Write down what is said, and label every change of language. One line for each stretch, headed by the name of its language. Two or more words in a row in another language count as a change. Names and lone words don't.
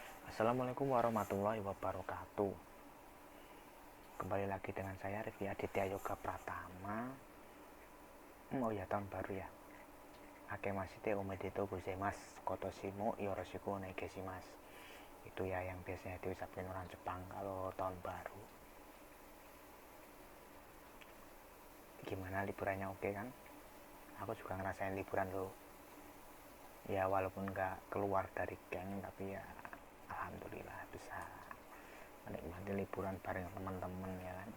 Arabic: السلام عليكم ورحمة الله وبركاته.
Indonesian: Kembali lagi dengan saya Rifki Aditya Yoga Pratama. Oh ya, tahun baru ya.
Japanese: あけましておめでとうございます。今年もよろしくお願いします.
Indonesian: Itu ya yang biasanya diucapkan orang Jepang kalau tahun baru. Gimana liburannya, oke kan? Aku juga ngerasain liburan loh. Ya walaupun nggak keluar dari geng, tapi ya alhamdulillah bisa menikmati liburan bareng teman-teman ya kan.